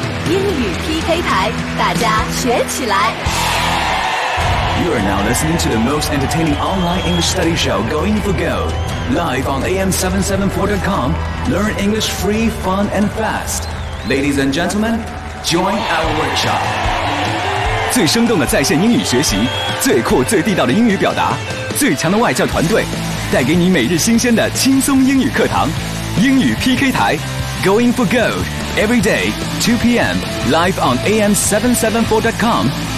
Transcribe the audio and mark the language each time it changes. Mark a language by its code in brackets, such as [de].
[zh] 英语 PK 牌，大家学起来。 [en] You are now listening to the most entertaining online English study show going for gold. Live on AM774.com, learn English free, fun, and fast. Ladies and gentlemen, join our workshop. [zh] 最生动的在线英语学习，最酷最地道的英语表达，最强的外教团队，带给你每日新鲜的轻松英语课堂。 [en] 英语 PK 台 ,Going for Gold, every day, 2 p.m., live on AM774.com.